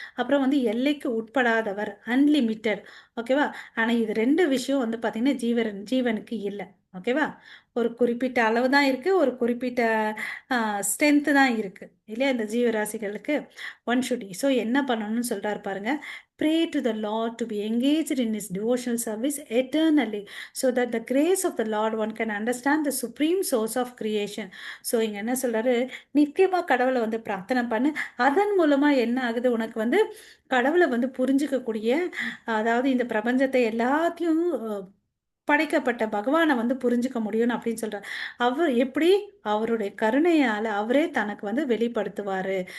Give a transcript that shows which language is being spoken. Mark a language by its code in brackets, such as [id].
[ta] அப்புறம் வந்து எல்லைக்கு உட்படாதவர், அன்லிமிட்டெட். ஓகேவா? ஆனால் இது ரெண்டு விஷயம் வந்து பார்த்தீங்கன்னா ஜீவனுக்கு இல்லை. ஓகேவா? ஒரு குறிப்பிட்ட அளவு தான் இருக்கு, ஒரு குறிப்பிட்ட ஸ்ட்ரென்த்து தான் இருக்கு இல்லையா இந்த ஜீவராசிகளுக்கு. [en] one should [ta] ஸோ என்ன பண்ணணும்னு சொல்றாரு பாருங்க. [en] Pray to the Lord to be engaged in his devotional service eternally, so that the grace of the Lord one can understand the supreme source of creation. [ta] So இங்க என்ன சொல்றாரு, நித்தியமா கடவுளை வந்து பிரார்த்தனை பண்ணு. அதன் மூலமா என்ன ஆகுது, உனக்கு வந்து கடவுளை வந்து புரிஞ்சுக்கக்கூடிய, அதாவது இந்த பிரபஞ்சத்தை எல்லாத்தையும் படைக்கப்பட்ட பகவானை வந்து புரிஞ்சுக்க முடியும் அப்படின்னு சொல்றாரு. அவர் எப்படி, அவருடைய கருணையால அவரே தனக்கு வந்து வெளிப்படுத்துவாரு.